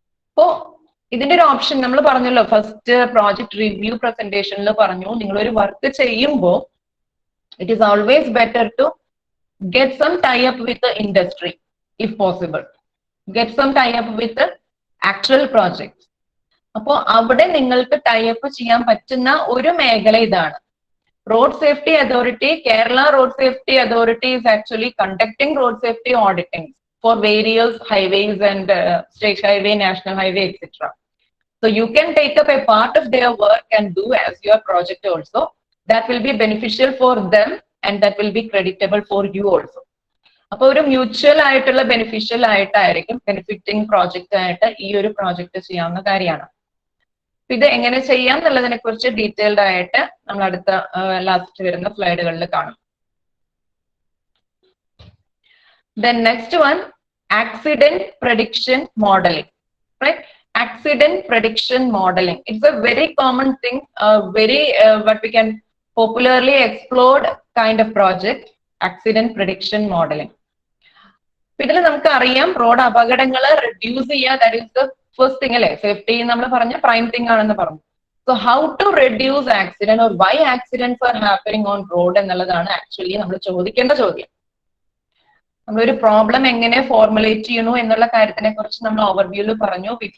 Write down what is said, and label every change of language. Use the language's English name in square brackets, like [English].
[Malayalam] അപ്പോ ഇതിന്റെ ഒരു ഓപ്ഷൻ നമ്മൾ പറഞ്ഞല്ലോ, ഫസ്റ്റ് പ്രോജക്ട് റിവ്യൂ പ്രസന്റേഷനിൽ പറഞ്ഞു, നിങ്ങൾ ഒരു വർക്ക് ചെയ്യുമ്പോൾ [English] it is always better to get some tie-up with the industry if possible. Get some tie-up with the actual projects. [Malayalam] അപ്പോ അവിടെ നിങ്ങൾക്ക് ടൈഅപ്പ് ചെയ്യാൻ പറ്റുന്ന ഒരു മേഖല ഇതാണ്. [English] Road safety authority, Kerala road safety authority is actually conducting road safety auditing for various highways and state highway, national highway, etc. So you can take up a part of their work and do as your project also. That will be beneficial for them and that will be creditable for you also. [Malayalam] അപ്പൊ ഒരു mutual ആയിട്ടുള്ള beneficial ആയിട്ടായിരിക്കും, benefiting project ആയിട്ട് ഈ ഒരു project ചെയ്യാവുന്ന കാര്യമാണ്. ഇത് എങ്ങനെ ചെയ്യാം എന്നുള്ളതിനെ കുറിച്ച് ഡീറ്റെയിൽഡ് ആയിട്ട് നമ്മൾ അടുത്ത ലാസ്റ്റ് വരുന്ന സ്ലൈഡുകളിൽ കാണും. [English] Then next one, accident prediction modeling, right? Accident prediction modeling. It's a very common thing, very what we can popularly explored kind of project, accident prediction modeling. [Malayalam] ഇതിൽ നമുക്ക് അറിയാം റോഡ് അപകടങ്ങൾ റെഡ്യൂസ് ചെയ്യുക, [English] that is the first thing [Malayalam] അല്ലെ. Safety നമ്മൾ പറഞ്ഞ prime thing ആണെന്ന് പറഞ്ഞു. [English] so how to reduce accident or why accidents are happening on road [Malayalam] എന്നുള്ളതാണ് ആക്ച്വലി നമ്മൾ ചോദിക്കേണ്ട ചോദ്യം. നമ്മളൊരു പ്രോബ്ലം എങ്ങനെ ഫോർമുലേറ്റ് ചെയ്യണു എന്നുള്ള കാര്യത്തിനെ കുറിച്ച് നമ്മൾ ഓവർവ്യൂല് പറഞ്ഞു.